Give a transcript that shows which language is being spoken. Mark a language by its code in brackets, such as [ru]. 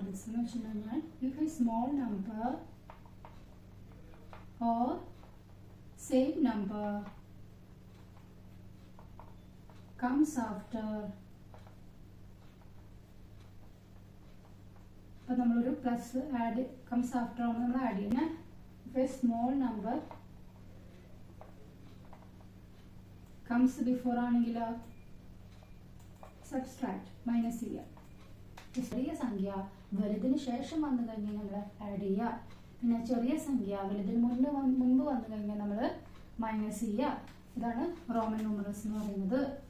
[ml] എന്ന് വെച്ചിട്ടുണ്ടെങ്കിൽ [en] if a small number or same number comes after, [ml] അപ്പോൾ നമ്മളൊരു പ്ലസ് ആഡ് കംസ് ആഫ്റ്റർ ആണ് നമ്മൾ ആഡ് ചെയ്യുന്നത്. [en] if a small number comes before [ml] ആണെങ്കിലോ സബ്സ്ട്രാക്ട് മൈനസ് ചെയ്യുക. ചെറിയ സംഖ്യ വലുതിന് ശേഷം വന്നു കഴിഞ്ഞാൽ നമ്മൾ ആഡ് ചെയ്യുക. പിന്നെ ചെറിയ സംഖ്യ വലുതിന് മുൻപ് വന്നു കഴിഞ്ഞാൽ നമ്മൾ മൈനസ് ചെയ്യുക. ഇതാണ് റോമൻ ന്യൂമറൽസ് എന്ന് പറയുന്നത്.